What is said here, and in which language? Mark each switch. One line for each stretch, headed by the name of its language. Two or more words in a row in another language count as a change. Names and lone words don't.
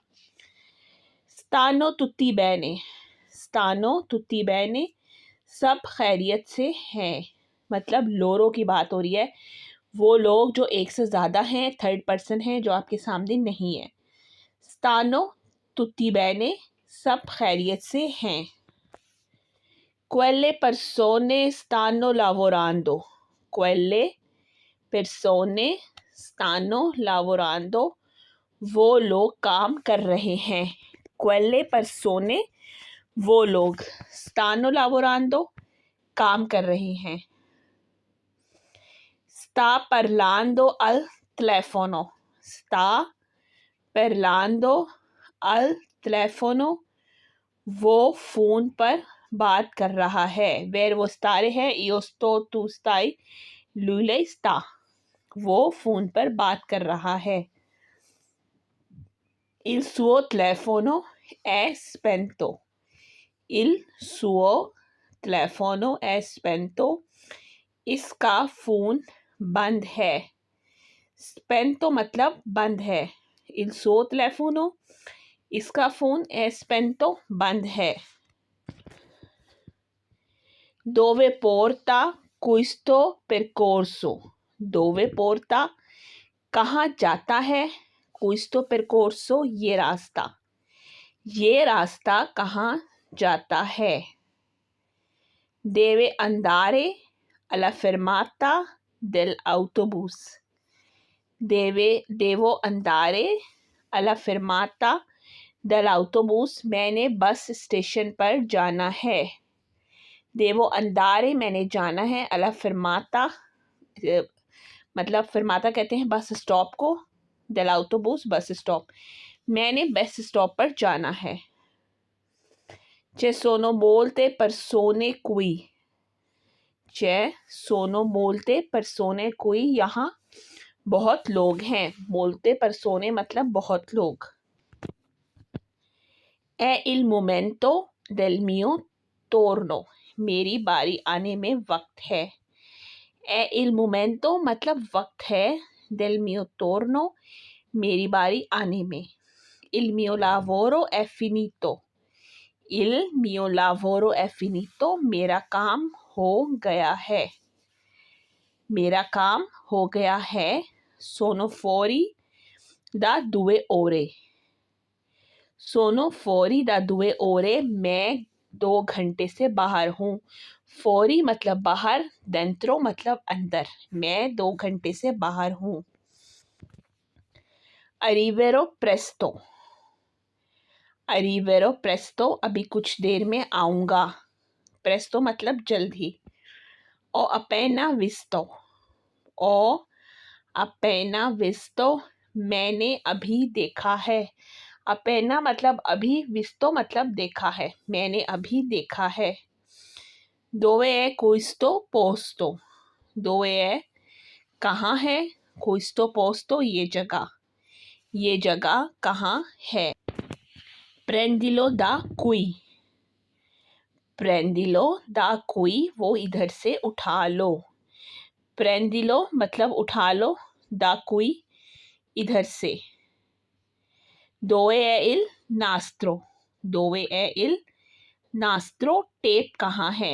Italian: stanno tutti bene
Hindi: सब खैरियत से हैं, मतलब लोगों की बात हो रही है, वो लोग जो एक से ज़्यादा हैं, थर्ड पर्सन हैं, जो आपके सामने नहीं है।
Italian: stanno tutti bene
Hindi: सब खैरियत से हैं।
Italian: Quelle persone stanno lavorando। Quelle persone stanno lavorando
Hindi: वो लोग काम कर रहे हैं।
Italian: Quelle persone
Hindi: वो लोग,
Italian: stanno lavorando
Hindi: काम कर रहे हैं।
Italian: Sta parlando al telefono। Sta parlando al telefono
Hindi: वो फ़ोन पर बात कर रहा है। वेर वो स्तारे है,
Italian: io sto tu stai lei sta,
Hindi: वो फ़ोन पर बात कर रहा है।
Italian: Il suo telefono è spento। Il suo telefono è spento
Hindi: इसका फ़ोन बंद है। spento मतलब बंद है।
Italian: Il suo telefono
Hindi: इसका फ़ोन
Italian: è spento
Hindi: बंद है।
Italian: Dove porta questo percorso। Dove porta
Hindi: कहाँ जाता है,
Italian: questo percorso
Hindi: ये रास्ता कहाँ जाता है।
Italian: Deve andare alla fermata dell'autobus। devo andare alla fermata dell'autobus,
Hindi: मैंने बस स्टेशन पर जाना है।
Italian: devo andare
Hindi: मैंने जाना है,
Italian: alla fermata
Hindi: मतलब fermata कहते हैं बस स्टॉप को, dell'autobus बस स्टॉप, मैंने बस स्टॉप पर जाना है।
Italian: Ci sono molte persone qui, ci sono molte persone qui,
Hindi: यहाँ बहुत लोग हैं।
Italian: molte persone
Hindi: मतलब बहुत लोग।
Italian: È il momento del mio turno,
Hindi: मेरी बारी आने में वक्त है।
Italian: È il momento
Hindi: मतलब वक्त है,
Italian: del mio turno
Hindi: मेरी बारी आने में।
Italian: Il mio lavoro è finito, il mio lavoro è finito,
Hindi: मेरा काम हो गया है, मेरा काम हो गया है।
Italian: Sono fuori da 2 ore, sono fuori da 2 ore,
Hindi: मैं 2 घंटे से बाहर हूँ। fuori मतलब बाहर, dentro मतलब अंदर, मैं 2 घंटे से बाहर हूँ।
Italian: arriverò presto, arriverò presto
Hindi: अभी कुछ देर में आऊँगा। presto मतलब जल्द ही।
Italian: ho appena visto, ho appena visto
Hindi: मैंने अभी देखा है। appena मतलब अभी, visto मतलब देखा है, मैंने अभी देखा है।
Italian: dove è questo posto, dove è
Hindi: कहाँ है,
Italian: questo posto
Hindi: ये जगह कहाँ है।
Italian: prendilo da qui, prendilo da qui
Hindi: वो इधर से उठा लो। prendilo मतलब उठा लो,
Italian: da qui
Hindi: इधर से।
Italian: dove è il nastro, dove è il nastro
Hindi: टेप कहाँ है।